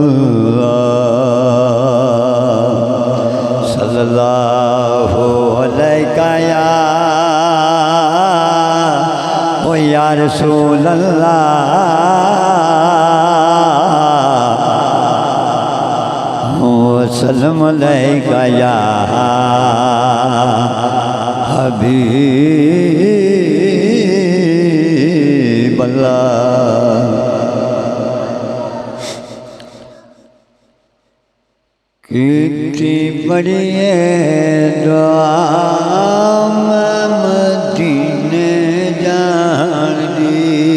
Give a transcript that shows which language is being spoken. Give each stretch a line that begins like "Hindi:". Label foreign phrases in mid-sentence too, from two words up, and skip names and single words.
Arabic: الله صلى الله عليك يا رسول الله وسلم عليك يا حبيب الله.
Punjabi: ਕਿਤਨੀ ਬੜੀ ਦੁਆ ਮਦੀਨੇ ਜਾਣ ਦੀ,